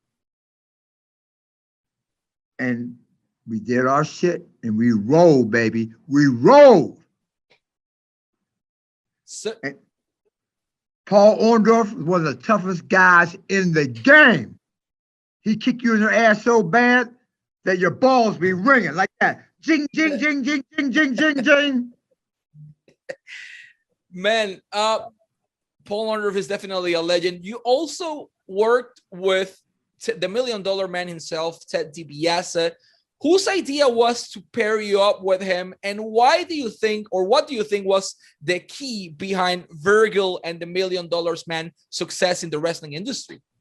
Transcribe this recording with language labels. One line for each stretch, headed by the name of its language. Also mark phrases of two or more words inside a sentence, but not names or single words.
English: And we did our shit and we rolled, baby. We rolled. And Paul Orndorff was one of the toughest guys in the game. He kicked you in your ass so bad that your balls be ringing like that. Jing, jing, jing, jing, jing, jing, jing, jing. Man, Paul Orndorff is definitely a legend. You also worked with the $1 Million Man himself, Ted DiBiase, whose idea was to pair you up with him, and why do you think, or what do you think was the key behind Virgil and the $1 Million Man success in the wrestling industry?